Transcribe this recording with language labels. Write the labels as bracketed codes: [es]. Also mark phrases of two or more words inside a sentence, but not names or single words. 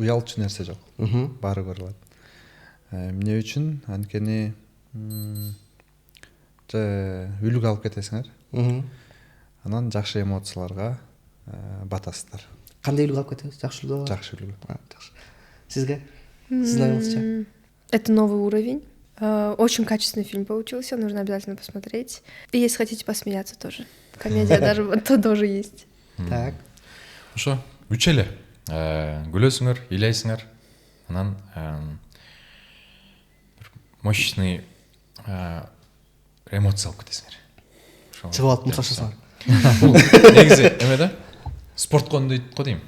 [ky] Уялчу нерсе жок. Баары көрүп атат. Эмне үчүн? Анткени үлүк алып кетесиңер. Анан жакшы эмоцияларга батасыздар. Кандай үлгү алып кетебиз? Жакшы үлгү? Жакшы үлгү. Жакшы. Сизге? Сиздин оюңузча? [ru] Это новый уровень. Очень качественный фильм получился, нужно обязательно посмотреть. И если хотите посмеяться тоже. Комедия даже то тоже есть. Так. [ky] Ошо үч эле күлөсүңөр, ыйлайсыңар. Анан бир мощный эмоция алып кетесиңер. Чыгып алып мукташасыңар. Бул негизи эме да? Спортко дейт го дейм.